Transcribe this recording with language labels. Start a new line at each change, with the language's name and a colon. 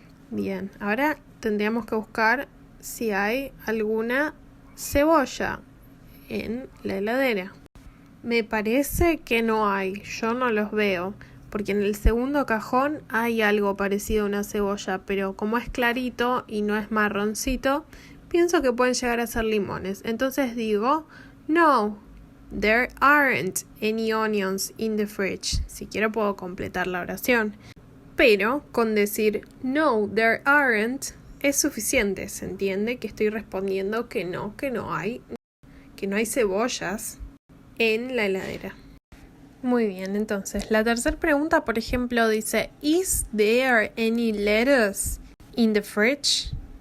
Spanish: Bien, ahora tendríamos que buscar si hay alguna cebolla en la heladera. Me parece que no hay, yo no los veo, porque en el segundo cajón hay algo parecido a una cebolla, pero como es clarito y no es marroncito, pienso que pueden llegar a ser limones. Entonces digo,
English: no, there aren't any onions in the fridge.
Spanish: Si quiero puedo completar la oración. Pero con decir
English: no, there aren't
Spanish: es suficiente, ¿se entiende? Que estoy respondiendo que no hay cebollas en la heladera. Muy bien, entonces la tercera pregunta, por ejemplo, dice
English: ¿Is there any lettuce in the fridge?